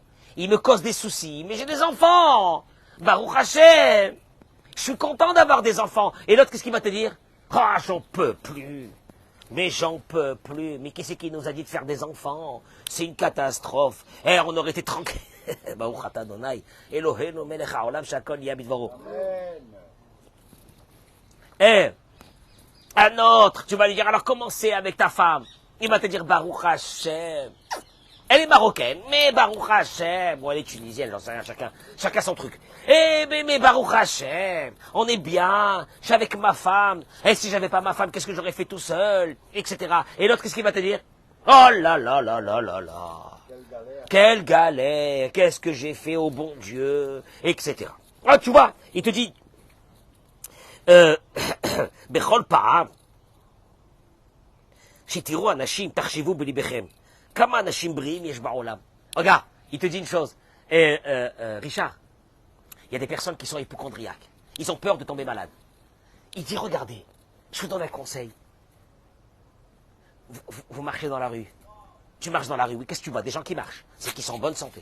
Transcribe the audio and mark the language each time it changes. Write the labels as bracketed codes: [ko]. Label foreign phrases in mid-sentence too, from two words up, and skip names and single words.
[fr] Ils me causent des soucis, mais j'ai des enfants. [he] ברוך השם, [fr] je suis content d'avoir des enfants. Et l'autre, qu'est-ce qu'il va te dire? Ah, j'en peux plus. Mais j'en peux plus. Mais qui c'est qui nous a dit de faire des enfants? C'est une catastrophe. Eh, on aurait été tranquille. [he] ברוך אתה אדוני. אלוהינו מלך העולם שהכל נהיה בדברו. [fr] Eh, un autre, tu vas lui dire, alors comment c'est avec ta femme? Il va te dire, [he] ברוך השם. [fr] Elle est marocaine, mais [he] ברוך השם. [fr] Bon, elle est tunisienne, j'en sais rien, chacun son truc. Eh, mais [he] ברוך השם, [fr] on est bien, je suis avec ma femme. Et si j'avais pas ma femme, qu'est-ce que j'aurais fait tout seul? Etc. Et l'autre, qu'est-ce qu'il va te dire? Oh là là là là là là. Quelle galère, qu'est-ce que j'ai fait au bon Dieu, etc. Ah, tu vois, il te dit, [he] בכל פעם שתראו אנשים תרחיבו בלבבכם. כמה אנשים בריאים יש בעולם. [fr] Regarde, il te dit une chose, Richard, il y a des personnes qui sont hypocondriaques, ils ont peur de tomber malade. Il dit, regardez, je vous donne un conseil. Vous marchez dans la rue. Tu marches dans la rue, oui, qu'est-ce que tu vois? Des gens qui marchent, c'est qu'ils sont en bonne santé.